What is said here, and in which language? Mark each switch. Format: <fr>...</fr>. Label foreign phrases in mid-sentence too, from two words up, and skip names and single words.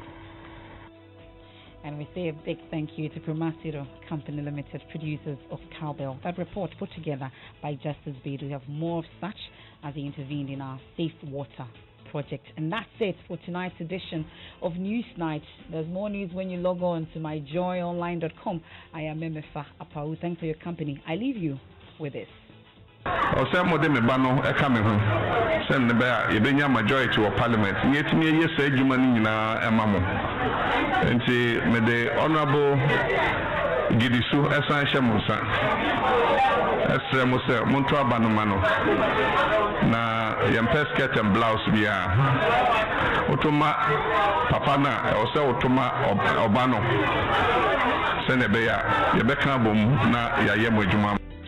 <en>And we say a big thank you to Pumasiro Company Limited, producers of Cowbell. That report put together by Justice Bede. We have more of such as he intervened in our Safe Water project. And that's it for tonight's edition of Newsnight. There's more news when you log on to myjoyonline.com. I am Emefa Apawu. Thanks for your company. I leave you with this.</en> <ak>Osemo me bano e ka me ho send be a ye benya</ak> <en>majority of parliament</en> <ak>yetimi ye say adwuma ni nyina e ma mo enti me</ak> <en>the honorable</en> <ak>Gidisu esan hye mo nsa esre mo se mo nto abano ma no na yempe</ak> <en>skirt and blouse</en> <ak>bia otoma papa na o se otoma obano send be ya ye be kan bom na ya ye mo adwuma</ak>